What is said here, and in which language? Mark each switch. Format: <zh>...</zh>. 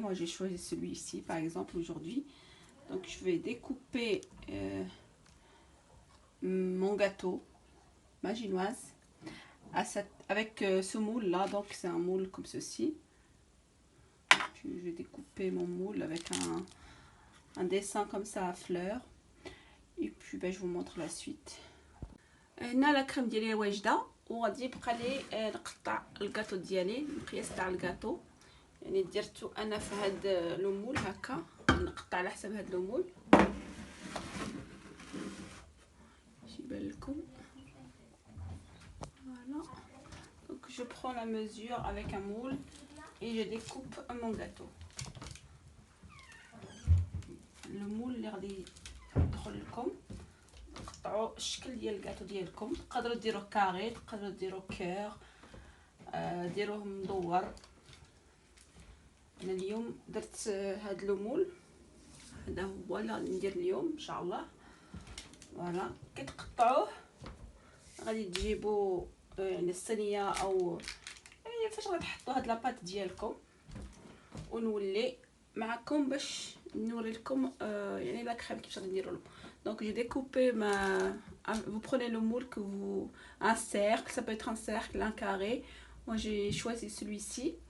<fr>Moi j'ai choisi celui-ci par exemple aujourd'hui. Donc je vais découper mon gâteau, ma génoise avec ce moule là. Donc c'est un moule comme ceci. Puis je vais découper mon moule avec un dessin comme ça à fleurs. Et puis ben, je vous montre la suite.</fr> <ar>هنا لا كريم ديالي واجده وغادي يبقى لي نقطع الكاطو ديالي. المقياس تاع الكاطو يعني درتو انا في هاد لو مول هكا، نقطع على حسب هاد لو مول باش يبان لكم.</ar> <fr>Voilà, donc je prends la mesure avec un moule et je découpe mon gâteau.</fr> <ar>Le moule اللي غادي يدخل لكم قطعوا الشكل ديال الكاطو ديالكم. تقدروا ديروه كاري، تقدروا ديروه كير، ديروه مدور. انا اليوم درت هاد لو مول، هذا هو اللي غادي ندير اليوم ان شاء الله. فوالا كتقطعوه غادي تجيبوا يعني الصينيه او يعني فاش غتحطوا هاد لاباط ديالكم، ونولي معكم باش نوري لكم يعني لا كريم كيفاش غنديروا له.</ar> <fr>Donc j'ai découpé vous prenez le moule que vous... Un cercle, ça peut être un cercle, un carré. Moi j'ai choisi celui-ci.</fr>